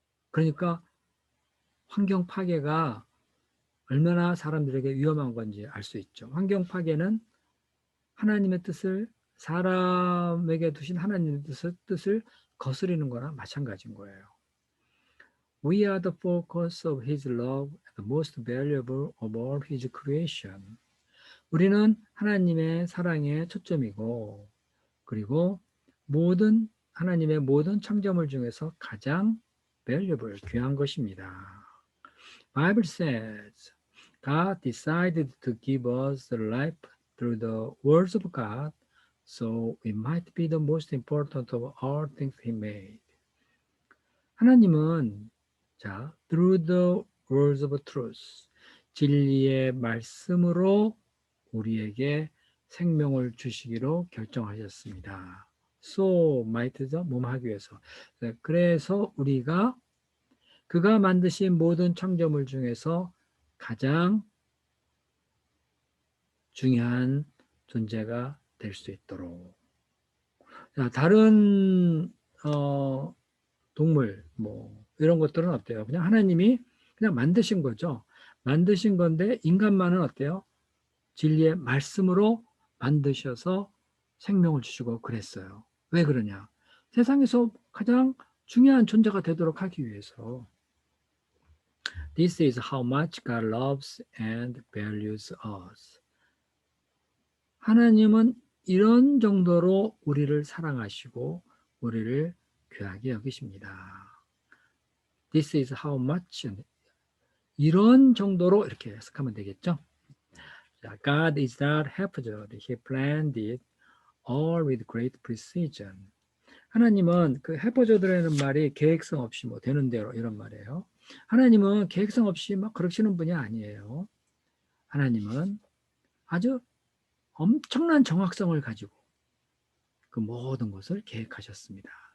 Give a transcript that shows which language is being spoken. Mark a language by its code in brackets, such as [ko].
[ko] 그러니까 환경 파괴가 얼마나 사람들에게 위험한 건지 알 수 있죠. 환경 파괴는 하나님의 뜻을, 사람에게 두신 하나님의 뜻을 거스르는 거나 마찬가지인 거예요. [en] We are the focus of His love, the most valuable of all His creation. [ko] 우리는 하나님의 사랑의 초점이고, 그리고 하나님의 모든 창조물 중에서 가장 valuable, 귀한 것입니다. [en] Bible says, God decided to give us the life through the words of God, so it might be the most important of all things He made. [ko] 하나님은 [en] through the words of truth, [ko] 진리의 말씀으로 우리에게 생명을 주시기로 결정하셨습니다. So might죠, 몸하기 위해서. 그래서 우리가 그가 만드신 모든 창조물 중에서 가장 중요한 존재가 될 수 있도록. 다른 동물 이런 것들은 어때요? 그냥 하나님이 그냥 만드신 거죠. 만드신 건데 인간만은 어때요? 진리의 말씀으로 만드셔서 생명을 주시고 그랬어요. 왜 그러냐? 세상에서 가장 중요한 존재가 되도록 하기 위해서. [en] This is how much God loves and values us. [ko] 하나님은 이런 정도로 우리를 사랑하시고 우리를 귀하게 여기십니다. [en] This is how much, [ko] 이런 정도로 이렇게 해석하면 되겠죠. [en] God is not haphazard. He planned it all with great precision. [ko] 하나님은 그 haphazard라는 말이 계획성 없이 되는 대로 이런 말이에요. 하나님은 계획성 없이 막 그러시는 분이 아니에요. 하나님은 아주 엄청난 정확성을 가지고 그 모든 것을 계획하셨습니다.